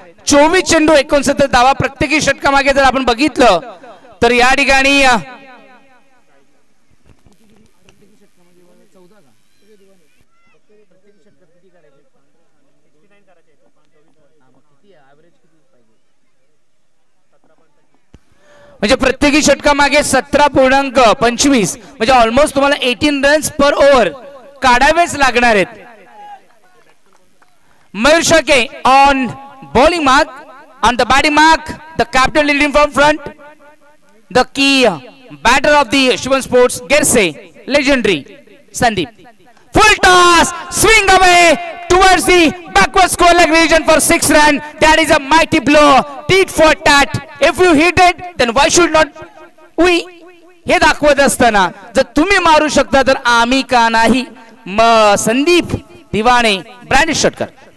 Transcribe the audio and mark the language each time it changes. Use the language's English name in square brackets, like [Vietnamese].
[Marathi] 24 चेंडू 69 धावा, प्रत्येकी षटकामागे जर आपण बघितलं तर या ठिकाणी म्हणजे प्रत्येकी षटकामागे 17.25 म्हणजे ऑलमोस्ट तुम्हाला 18 रन्स पर ओव्हर काढावेच लागणार आहेत. [English] Mayur Shelke on bowling mark, on the batting mark the captain leading from front, the key batter of the Shivam sports गेरसे legendary Sandeep. Full toss, swing away towards the backward square leg region for 6 runs. That is a mighty blow, tit for tat. If you hit it, then why should not we? [Marathi] हे दाखवत असताना जर तुम्ही मारू शकता तर आम्ही का नाही. संदीप दिवाणे ब्रँडेड षटकार.